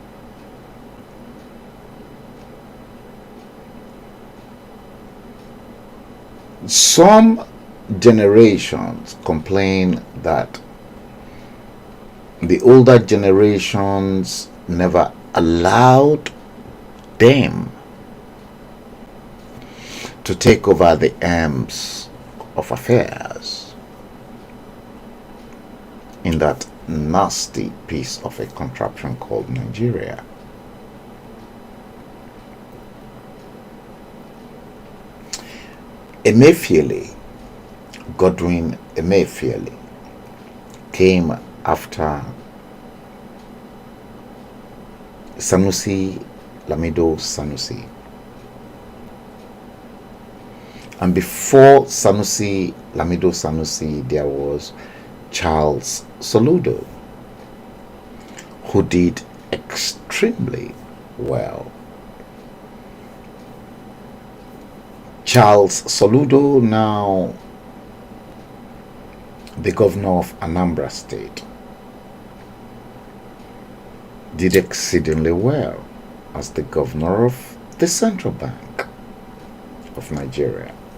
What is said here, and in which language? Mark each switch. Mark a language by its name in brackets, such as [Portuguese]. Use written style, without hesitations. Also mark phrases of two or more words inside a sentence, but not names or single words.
[English] some generations complain that the older generations never allowed them to take over the arms of affairs in that nasty piece of a contraption called Nigeria. Emefiele, Godwin Emefiele, came after Sanusi Lamido Sanusi. And before Sanusi Lamido Sanusi, there was Charles Soludo, who did extremely well. Charles Soludo, now the governor of Anambra State, did exceedingly well as the governor of the Central Bank of Nigeria.